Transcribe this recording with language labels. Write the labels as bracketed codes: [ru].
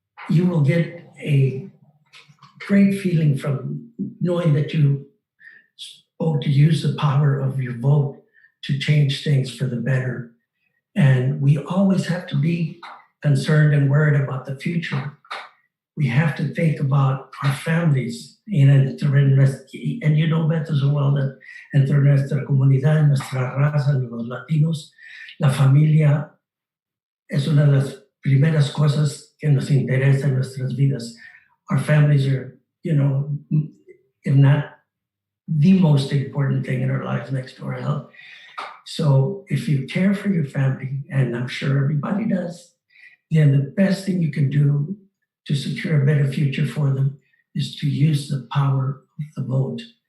[en] You will get a great feeling from knowing that you spoke to use the power of your vote to change things for the better. And we always have to be concerned and worried about the future. We have to think about our families. And you know better so well that [es] entre nuestra comunidad, nuestra raza, los latinos, la familia es una de las primeras cosas que nos interesa en nuestras vidas. [en] Our families are, if not the most important thing in our lives next to our health. So if you care for your family, and I'm sure everybody does, then the best thing you can do to secure a better future for them is to use the power of the vote.